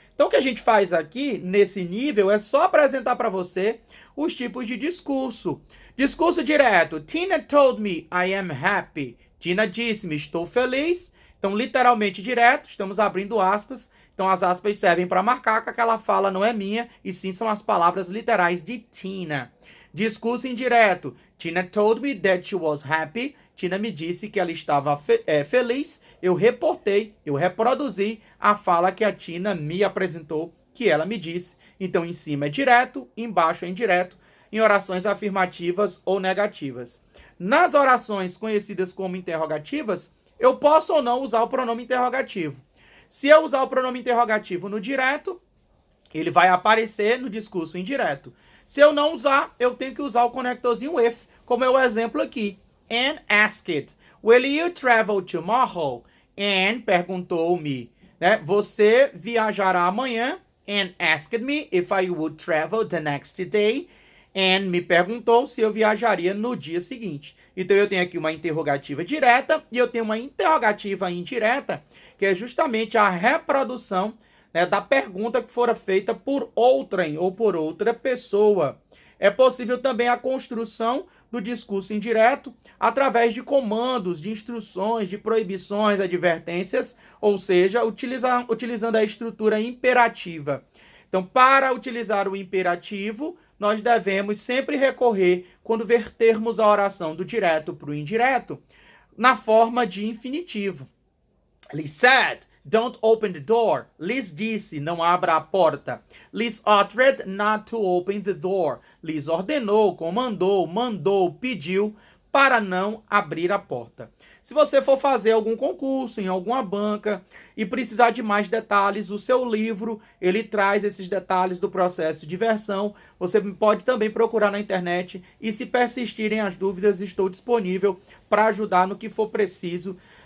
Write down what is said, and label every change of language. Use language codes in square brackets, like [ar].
[pt] Então o que a gente faz aqui, nesse nível, é só apresentar para você os tipos de discurso. Discurso direto. [en] Tina told me I am happy. [pt] Tina disse-me estou feliz. Então, literalmente direto, estamos abrindo aspas. Então, as aspas servem para marcar que aquela fala não é minha, e sim são as palavras literais de Tina. Discurso indireto. [en] Tina told me that she was happy. [pt] Tina me disse que ela estava feliz. Eu reportei, eu reproduzi a fala que a Tina me apresentou, que ela me disse. Então, em cima é direto, embaixo é indireto, em orações afirmativas ou negativas. Nas orações conhecidas como interrogativas, eu posso ou não usar o pronome interrogativo. Se eu usar o pronome interrogativo no direto, ele vai aparecer no discurso indireto. Se eu não usar, eu tenho que usar o conectorzinho with, como é o exemplo aqui. [en] Anne asked, will you travel tomorrow? [pt] Anne perguntou-me, né? Você viajará amanhã? [en] Anne asked me if I would travel the next day. [pt] Anne me perguntou se eu viajaria no dia seguinte. Então eu tenho aqui uma interrogativa direta e eu tenho uma interrogativa indireta, que é justamente a reprodução, né, da pergunta que fora feita por outrem ou por outra pessoa. É possível também a construção do discurso indireto através de comandos, de instruções, de proibições, advertências, ou seja, utilizando a estrutura imperativa. Então, para utilizar o imperativo, nós devemos sempre recorrer, quando vertermos a oração do direto para o indireto, na forma de infinitivo. [en] Liz said, don't open the door. [pt] Liz disse, não abra a porta. [en] Liz ordered not to open the door. [pt] Liz ordenou, comandou, mandou, pediu para não abrir a porta. Se você for fazer algum concurso em alguma banca e precisar de mais detalhes, o seu livro, ele traz esses detalhes do processo de versão. Você pode também procurar na internet e, se persistirem as dúvidas, estou disponível para ajudar no que for preciso.